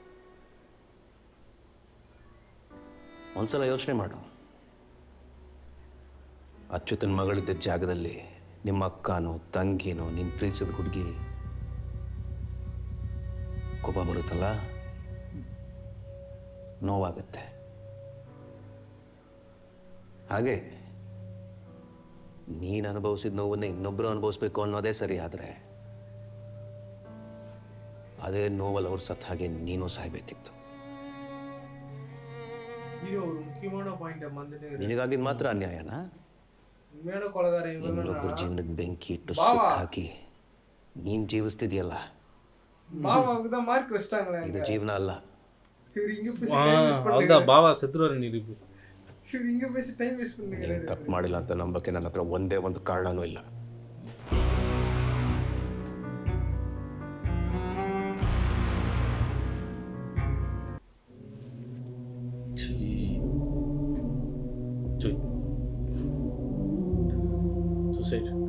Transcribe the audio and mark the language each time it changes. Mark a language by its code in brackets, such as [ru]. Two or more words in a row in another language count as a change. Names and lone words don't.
[kn] ಒಂದ್ಸಲ ಯೋಚನೆ ಮಾಡು, ಅಚ್ಯುತನ ಮಗಳಿದ್ದ ಜಾಗದಲ್ಲಿ ನಿಮ್ಮ ಅಕ್ಕನೋ ತಂಗಿನೋ ನಿನ್ನ ಪ್ರೀತಿಸಿದ ಹುಡುಗಿ ಕೋಪ ಬರುತ್ತಲ್ಲ, ನೋವಾಗುತ್ತೆ. ಹಾಗೆ ನೀನು ಅನುಭವಿಸಿದ ನೋವನ್ನೇ ಇನ್ನೊಬ್ಬರು ಅನುಭವಿಸ್ಬೇಕು ಅನ್ನೋದೇ ಸರಿ. ಆದರೆ ಅದೇ ನೋವಲ್ಲಿ ಅವ್ರು ಸತ್ತ ಹಾಗೆ ನೀನು ಸಾಯ್ಬೇಕಿತ್ತು. [ta] இது ஒரு முக்கியமான பாயிண்ட் வந்துட்டு [kn] ನಿನಗಾಗಿದ್ದು ಮಾತ್ರ ಅನ್ಯಾಯನಾ? [ta] உண்மையான கொலைகார [kn] ಇನ್ನೊಬ್ಬರ ಜೀವನದ ಬೆಂಕಿ ಇಟ್ಟು ಸುಟ್ಟು ಹಾಕಿ ನೀನು ಜೀವಿಸ್ತಿದ್ಯಲ್ಲ, [ta] பாவாவுக்கு தான் மார்க் வச்சிட்டாங்களே. [kn] ಇದು ಜೀವನ ಅಲ್ಲ. [ta] இவர் இங்க பேசி [en] time waste [ta] பண்ணுங்க. [kn] ಬಾವ ಸತ್ರು ನೀವು [ta] இவர் இங்க பேசி [en] time waste [ta] பண்ணுங்க. [kn] ನೀನು ತಪ್ಪು ಮಾಡಿಲ್ಲ ಅಂತ ನಂಬಕ್ಕೆ ನನ್ನ ಹತ್ರ ಒಂದೇ ಒಂದು ಕಾರಣನೂ ಇಲ್ಲ. [en] suicide.